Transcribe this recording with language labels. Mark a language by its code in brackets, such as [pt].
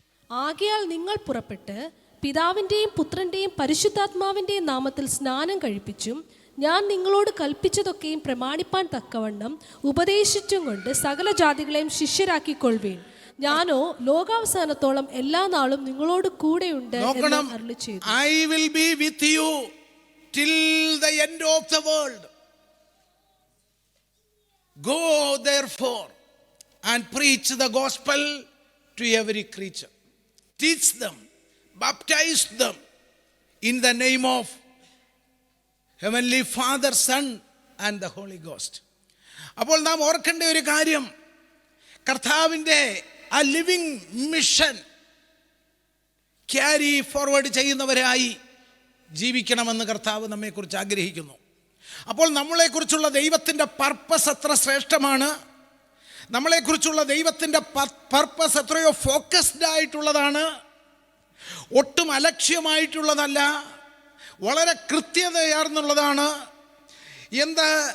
[ml] ആകയാൽ നിങ്ങൾ പുറപ്പെട്ട് പിതാവിൻ്റെയും പുത്രൻ്റെയും പരിശുദ്ധാത്മാവിൻ്റെയും നാമത്തിൽ സ്നാനം കഴിപ്പിച്ചും ഞാൻ നിങ്ങളോട് കൽപ്പിച്ചതൊക്കെയും പ്രമാണിപ്പാൻ തക്കവണ്ണം ഉപദേശിച്ചും കൊണ്ട് സകല ജാതികളെയും ശിഷ്യരാക്കിക്കൊള്ളുവീൻ. ഞാനോ ലോകാവസാനത്തോളം എല്ലാ നാളും നിങ്ങളോട് കൂടെയുണ്ട് എന്ന് അരുളിച്ചെയ്തു. [en] I will be with you till the end of the world. Go therefore and preach the gospel to every creature. Teach them, baptize them in the name of Heavenly Father, Son and the Holy Ghost. [ml] അപ്പോൾ നാം ഓർക്കേണ്ട ഒരു കാര്യം, കർത്താവിൻ്റെ ആ living mission carry forward ചെയ്യുന്നവരായി ജീവിക്കണമെന്ന് കർത്താവ് നമ്മെക്കുറിച്ച് ആഗ്രഹിക്കുന്നു. അപ്പോൾ നമ്മളെക്കുറിച്ചുള്ള ദൈവത്തിൻ്റെ പർപ്പസ് എത്ര ശ്രേഷ്ഠമാണ്, നമ്മളെക്കുറിച്ചുള്ള ദൈവത്തിൻ്റെ പർപ്പസ് എത്രയോ ഫോക്കസ്ഡ് ആയിട്ടുള്ളതാണ്, ഒട്ടും അലക്ഷ്യമായിട്ടുള്ളതല്ല, വളരെ കൃത്യതയാർന്നുള്ളതാണ്. എന്ത്?